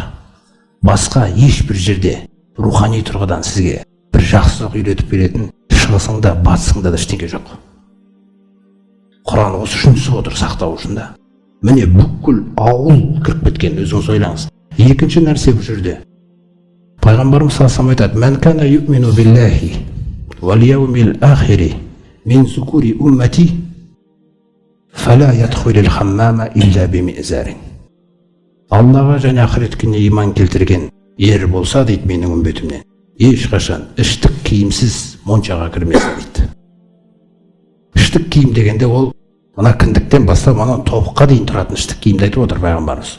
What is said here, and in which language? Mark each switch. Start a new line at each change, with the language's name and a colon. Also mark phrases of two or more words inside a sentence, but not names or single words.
Kazakh: Басқа ешбір жерде рухани тұрғыдан сізге бір жақсылық үйретіп беретін шығысыңда, батысыңда да ештеңе жоқ. Құран осы үшін түсіп отыр, сақтау үшін да. Міне бүкіл ауыл кіріп кеткен, өзіңіз ойлаңыз. Екінші нәрсе бұл жерде.
Arabic: Пайғамбарымыз صلى الله عليه وسلم айтады: "من كان يؤمن بالله واليوم الآخر من ذكور أمتي فلا يدخل الحمام إلا بمئزر."
Kazakh: Аллаға және ақырет күніне иман келтірген ер болса дейді менің үмбетімнен, ешқашан іштік киімсіз моншаға кірмесін дейді. Іштік киім дегенде ол мына кіндіктен бастап ана тобыққа дейін тұратын іштік киімді айтып отыр пайғамбарымыз.